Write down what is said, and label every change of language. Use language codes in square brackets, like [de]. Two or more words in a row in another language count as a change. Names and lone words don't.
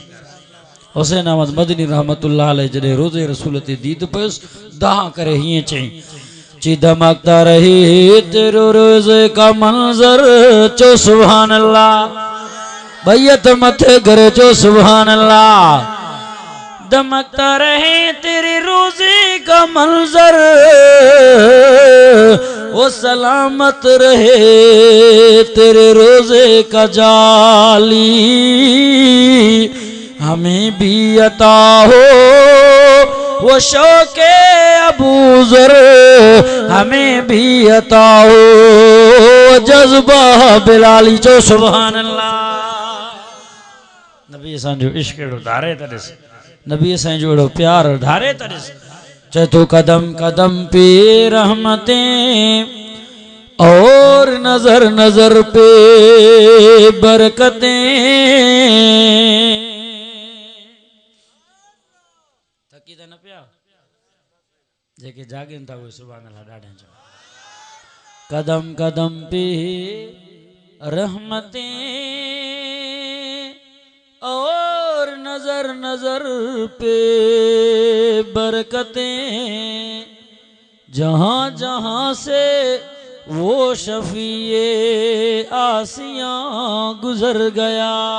[sd] हुसैन अहमद मदनी रहमतुल्लाह अलैहि जॾहिं रोज़े रसूल ते दीद पियुसि दाह करे हीअं चई, ची [ur] دمکتا رہی تیرو روضے کا منظر, [sd] चो [ar] سبحان الله. [sd] बैयत मथे करे चो [ar] سبحان الله. [ur] دمکتا رہے تیرے روضے کا منظر، وہ سلامت رہے تیرے روضے کا جالی، ہمیں بھی عطا ہو وہ شوقِ ابوذر، ہمیں بھی عطا ہو جذبہ بلالی. [ar] चो سبحان الله. [sd] नबी असांजो इश्क अहिड़ो धारे त ॾिस, नबी असांजो अहिड़ो प्यार धारे त ॾिस। [ur] चए तो قدم قدم پہ رحمتیں اور نظر نظر پہ برکتیں. [sd] थकी त न पिया? जेके जागनि था उहे [ar] سبحان الله [sd] ॾाढा चओ। [ur] قدم قدم پہ رحمتیں اور نظر نظر پہ برکتیں، جہاں جہاں سے وہ شفیعِ عاصیاں گزر گیا.